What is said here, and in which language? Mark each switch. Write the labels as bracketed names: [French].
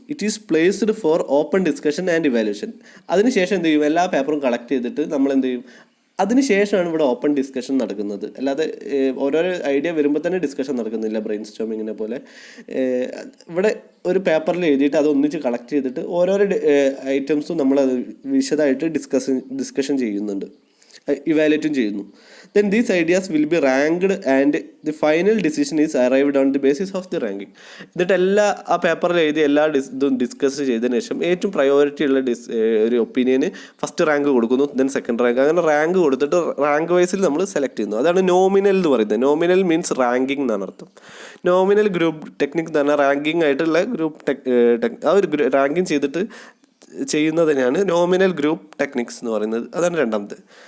[English] It is placed for open discussion and evaluation. [Malayalam] അതിനുശേഷം എന്ത് ചെയ്യും, എല്ലാ പേപ്പറും കളക്ട് ചെയ്തിട്ട് നമ്മൾ എന്ത് ചെയ്യും, അതിനുശേഷമാണ് ഇവിടെ ഓപ്പൺ ഡിസ്കഷൻ നടക്കുന്നത്. അല്ലാതെ ഓരോരോ ഐഡിയ വരുമ്പോൾ തന്നെ ഡിസ്കഷൻ നടക്കുന്നില്ല ബ്രെയിൻ സ്റ്റോമിങ്ങിനെ പോലെ. ഇവിടെ ഒരു പേപ്പറിൽ എഴുതിയിട്ട് അത് ഒന്നിച്ച് കളക്ട് ചെയ്തിട്ട് ഓരോരോ ഐറ്റംസും നമ്മൾ വിശദമായിട്ട് ഡിസ്കഷൻ ചെയ്യുന്നുണ്ട്, ഇവാലുവേറ്റും ചെയ്യുന്നു. [English] Then these ideas will be ranked and the final decision is arrived on the basis of the ranking. [Malayalam] എന്നിട്ട് എല്ലാ ആ പേപ്പറിൽ എഴുതി എല്ലാ ഇതും ഡിസ്കസ് ചെയ്തതിന് ശേഷം ഏറ്റവും പ്രയോറിറ്റി ഉള്ള ഒരു ഒപ്പീനിയന് ഫസ്റ്റ് റാങ്ക് കൊടുക്കുന്നു, ദെൻ സെക്കൻഡ് റാങ്ക്, അങ്ങനെ റാങ്ക് കൊടുത്തിട്ട് റാങ്ക് വൈസിൽ നമ്മൾ സെലക്ട് ചെയ്യുന്നു. അതാണ് നോമിനൽ എന്ന് പറയുന്നത്. നോമിനൽ മീൻസ് റാങ്കിങ് എന്നാണ് അർത്ഥം. നോമിനൽ ഗ്രൂപ്പ് ടെക്നിക് എന്ന് പറഞ്ഞാൽ റാങ്കിങ് ആയിട്ടുള്ള ഗ്രൂപ്പ് ആ ഒരു റാങ്കിങ് ചെയ്തിട്ട് ചെയ്യുന്നതിനാണ് നോമിനൽ ഗ്രൂപ്പ് ടെക്നിക്സ് എന്ന് പറയുന്നത്. അതാണ് രണ്ടാമത്തെ.